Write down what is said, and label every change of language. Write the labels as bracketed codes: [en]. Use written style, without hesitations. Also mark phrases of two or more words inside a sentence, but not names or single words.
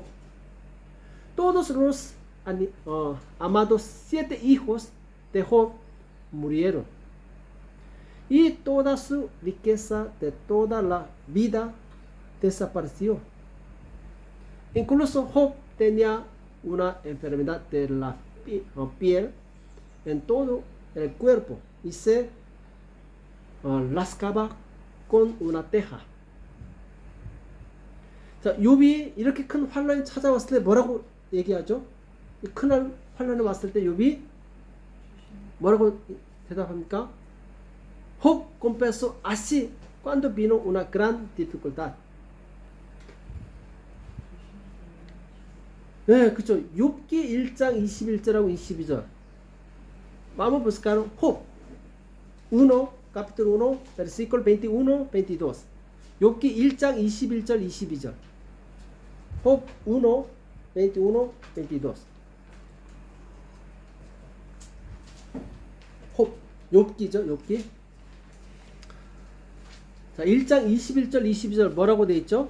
[es] Todos los amados 7 hijos de Job murieron y toda su riqueza de toda la vida desapareció. Incluso Job tenía una enfermedad de la piel en todo el cuerpo y se lascaba con una teja. [ko] 자, 욥이 이렇게 큰 환란이 찾아왔을 때 뭐라고 얘기하죠? 이 큰 환란이 왔을 때 욥이 뭐라고 대답합니까? [es] Job confesó así cuando vino una gran dificultad. [ko] 네, 그렇죠. 욥기 1장 21절하고 22절. [es] Vamos a buscar Job 1, capítulo 1, versículo 21, 22. [ko] 욥기 1장 21절, 22절. Job 1, 21, 22. 욥기죠, 욥기. 자, 1장 21절, 22절 뭐라고 돼 있죠?